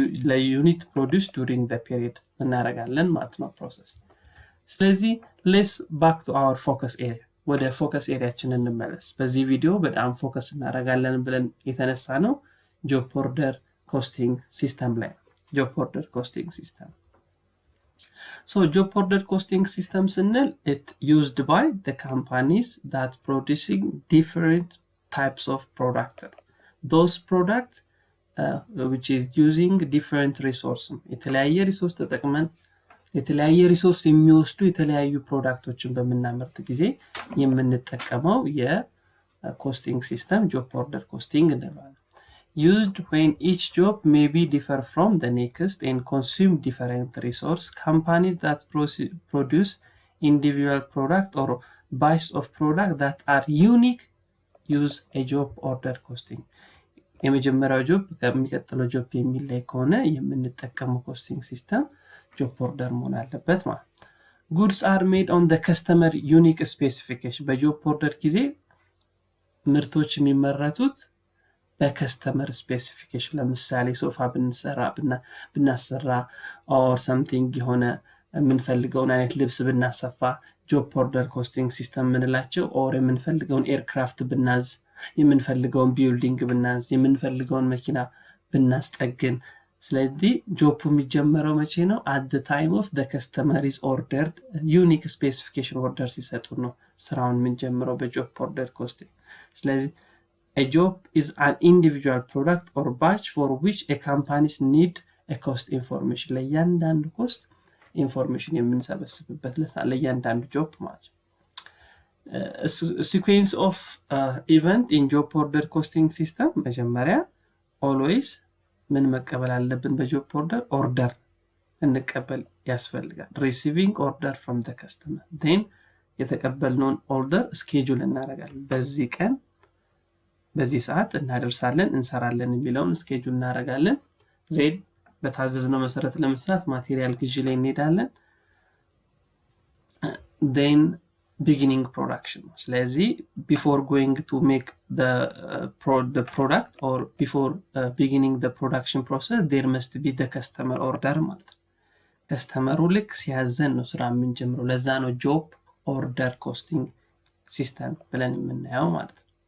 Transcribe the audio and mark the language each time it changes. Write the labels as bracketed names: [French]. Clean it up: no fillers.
[Amharic] ለዩኒት ፕሮዲውስ ዱሪንግ ዘ ፔሪድ እናደርጋለን ማለት ነው ፕሮሰስ። ስለዚህ [English] ሌትስ ባክ ቱ አወር ፎከስ ኤሪያ [Amharic] ወደ ፎከስ ኤሪያችን እንመለስ። በዚህ ቪዲዮ በጣም ፎከስ እናደርጋለን ብለን የተነሳ ነው ጆብ ኦርደር ኮስቲንግ ሲስተም ላይ ጆብ ኦርደር ኮስቲንግ ሲስተም። [English] So job order costing system [Amharic] ስንል [English] it used by the companies that producing different types of product. Those product which is using different resources. [Amharic] የተለያየ ሪሶርስ ተጠቅመን የተለያየ ሪሶርስ የሚወስዱ የተለያዩ ፕሮዳክቶችን በመናመርት ጊዜ የምንጠቀመው የኮስቲንግ ሲስተም job order costing እንለዋለን። [English] Used when each job may be differ from the next and consume different resource. Companies that produce individual product or batch of product that are unique use a job order costing. [Amharic] የመጀመሪያው ጆብ ከሚቀጥለው ጆብ የሚለይ ከሆነ የምንጠቀመው ኮስቲንግ ሲስተም ጆብ ኦርደር መሆን አለበት ማለት። [English] Goods are made on the customer unique specification. [Amharic] በጆብ ኦርደር ጊዜ ምርቶች የሚመረቱት በከስተመር ስፔሲፊኬሽን ለምሳሌ ሶፋ ብናሰራ ኦር ሰምቲንግ የሆነ የምንፈልገውን አይነት ልብስ ብናሰፋ ጆብ ኦርደር ኮስቲንግ ሲስተም ምንላቸው ኦር የምንፈልገውን ኤርክራፍት ብናዝ የምንፈልገውን ቢልዲንግ ብናዝ የምንፈልገውን መኪና ብናስጠግን ስለዚህ ጆብ የሚጀመረው መቼ ነው [English] at the time of the customer is ordered unique specification order [Amharic] ሲሰጡ ነው ስራውን የምንጀምረው በጆብ ኦርደር ኮስቲንግ ስለዚህ [English] A job is an individual product or batch for which a companies need a cost information. [Amharic] ለእያንዳንዱ cost information የምንሰበስብበት ለእያንዳንዱ job ማለት ነው። [English] Sequence of event in job order costing system [Amharic] መጀመሪያ always ምን መቀበል አለብን በጆብ order እንቀበል ያስፈልጋል። [English] Receiving order from the customer. [Amharic] Then የተቀበልነውን order schedule እናደርጋለን። በዚህ ቀን በዚህ ሰዓት እናደርሳለን እንሰራለን የሚለውን ስኬጁል እናደርጋለን። ዜድ በታዘዝነው መሰረት ለመስራት ማቴሪያል ግዢ ላይ እንሄዳለን። [English] then beginning production ስለዚህ before going to make the product or before beginning the production process there must be the customer order [Amharic] ማለት ነው። ከስተመሩ ልክ ሲያዘን ነው ስራ የምንጀምረው። ለዛ ነው job order costing system ብለን የምናየው ማለት ነው።